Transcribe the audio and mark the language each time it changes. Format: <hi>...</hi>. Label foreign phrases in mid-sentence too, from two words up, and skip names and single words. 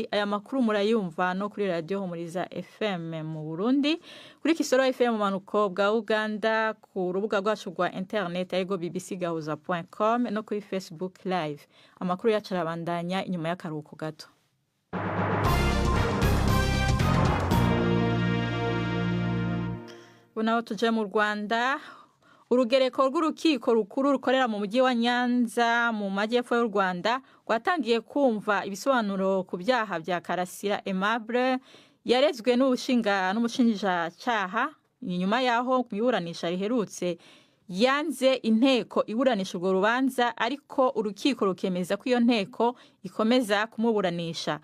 <rw>Aya makuru murayumva no kuri radio Humuriza FM mu Burundi, kuri Kisoro FM mu manuko bwa Uganda, ku rubuga rwacu rwa internet ayego bbcgahuza.com no kuri Facebook live. Amakuru yacu arabandanya inyuma y'akaruhuko gato. Naho tuje mu Rwanda, urugereko rw'urukiko rukuru rukorera mu mujyi wa Nyanza mu majyepfo y'u Rwanda rwatangiye kumva ibisobanuro ku byaha bya Karasira Aimable yarezwe n'umushinjacyaha inyuma yaho mu iburanisha riherutse yanze inteko iburanisha urwo rubanza ariko urukiko rukemeza ko iyo nteko ikomeza kumuburanisha.</rw>